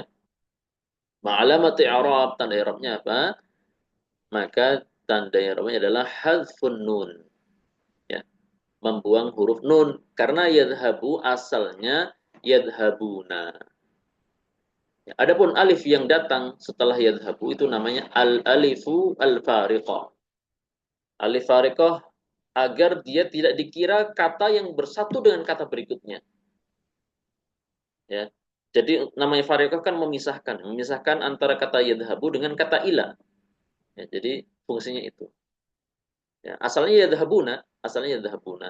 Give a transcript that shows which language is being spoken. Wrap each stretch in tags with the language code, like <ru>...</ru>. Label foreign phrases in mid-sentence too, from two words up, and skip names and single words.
<ar>ما علامة الإعراب</ar> <id>tanda i'rabnya apa? Maka tanda i'rabnya adalah</id> <ar>حذف النون</ar> <id>ya, membuang huruf nun karena yadhabu asalnya yadhabuna. Ya, adapun alif yang datang setelah yadhabu itu namanya</id> <ar>الألف الفارقة. ألف فارقة</ar> <id>agar dia tidak dikira kata yang bersatu dengan kata berikutnya. Ya. Jadi namanya fariqah kan memisahkan antara kata yadhabu dengan kata ila. Ya, jadi fungsinya itu. Ya, asalnya yadhabuna.</id>